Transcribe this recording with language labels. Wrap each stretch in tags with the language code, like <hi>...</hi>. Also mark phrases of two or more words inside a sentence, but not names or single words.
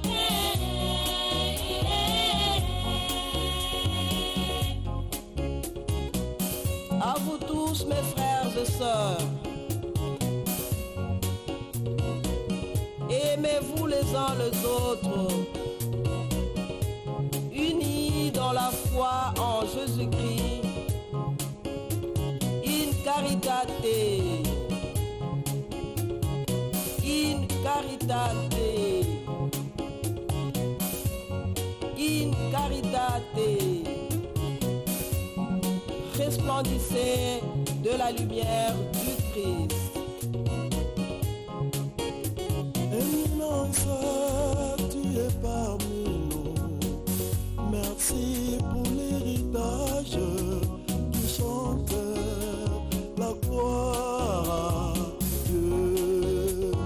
<fr>À vous tous, mes frères et sœurs, aimez-vous les uns les autres, unis dans la foi en Jésus-Christ,</fr> <la>in caritate, in caritate, in caritate.</la> <fr>Resplendissez de la lumière du Christ. Éminence, tu es parmi nous. Merci pour l'héritage qui chante la gloire à Dieu.</fr>